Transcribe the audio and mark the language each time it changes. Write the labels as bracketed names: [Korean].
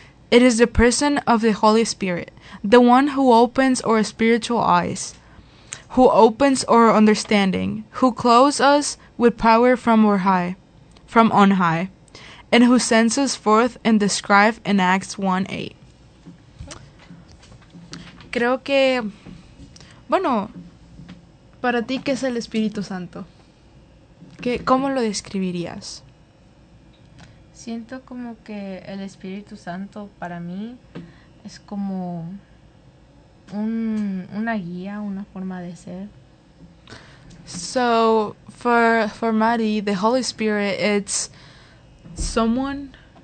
[English] It is the person of the Holy Spirit. The one who opens our spiritual eyes. Who opens our understanding. Who clothes us with power from on high. And who sends us forth and describes in Acts 1:8. [Spanish] Creo que, bueno, para ti, ¿qué es el Espíritu Santo? ¿Qué, cómo lo describirías? Siento como que el Espíritu Santo para mí es como una guía, una forma de ser. [English] So, for Maddie, the Holy Spirit, it's someone...